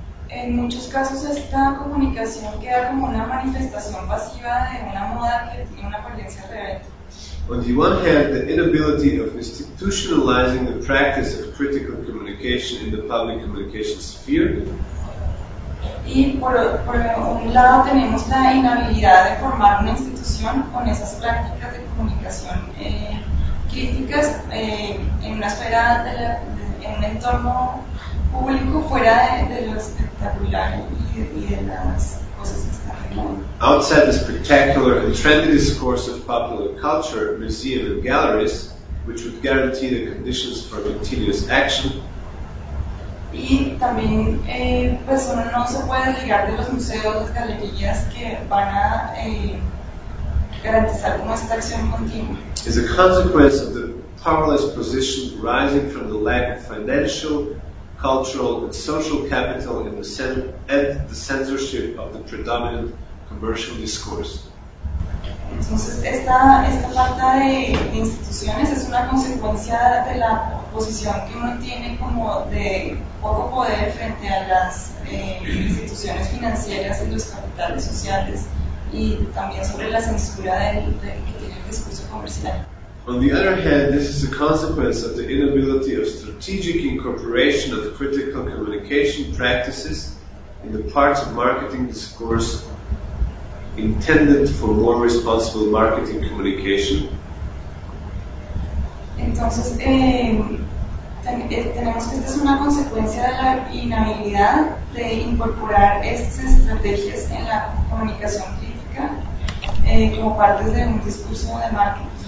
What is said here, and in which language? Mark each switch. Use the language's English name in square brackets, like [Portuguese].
[Spanish] En muchos casos esta comunicación queda como una manifestación pasiva de una moda que tiene una apariencia rebelde. [English] On the one hand, the inability of institutionalizing the practice of critical communication in the public communication sphere. [Spanish] Y por un lado tenemos la inhabilidad de formar una institución con esas prácticas de comunicación críticas en una esfera en un entorno público fuera de lo espectacular y de las cosas que están aquí. [English] Outside the spectacular and trendy discourse of popular culture, museum and galleries, which would guarantee the conditions for continuous action. [Spanish] Y también pues uno no se puede ligar de los museos, las galerías que van a garantizar como esta acción continua. [English] Is a consequence of the powerless position arising from the lack of financial, cultural and social capital in the and the censorship of the predominant commercial discourse. [Spanish] Entonces, esta falta de instituciones es una consecuencia de la posición que uno tiene como de poco poder frente a las instituciones financieras y los capitales sociales, y también sobre la censura del que tiene el discurso comercial. [English] On the other hand, this is a consequence of the inability of strategic incorporation of critical communication practices in the parts of marketing discourse intended for more responsible marketing communication. [Spanish] Entonces, tenemos que esta es una consecuencia de la inhabilidad de incorporar estas estrategias en la comunicación crítica como partes de un discurso de marketing.